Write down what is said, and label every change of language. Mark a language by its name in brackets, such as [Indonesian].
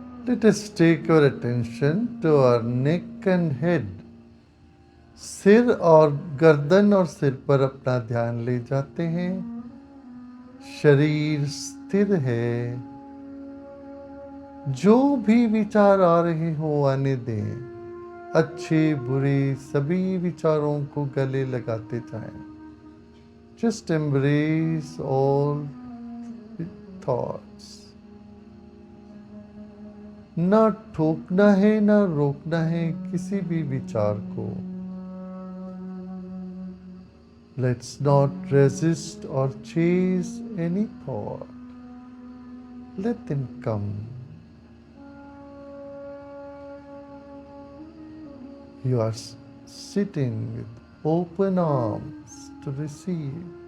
[English] Let us take our attention to our neck and head. [Hindi] सिर और गर्दन और सिर पर अपना ध्यान ले जाते हैं. शरीर स्थिर है. जो भी विचार आ रहे हो आने दें. अच्छे बुरे सभी विचारों को गले लगाते जाएं. [English] Just embrace all thoughts. [Hindi] ना ठोकना है ना रोकना है किसी भी विचार को. [English] Let's not resist or chase any thought. Let them come. You are sitting with open arms to receive.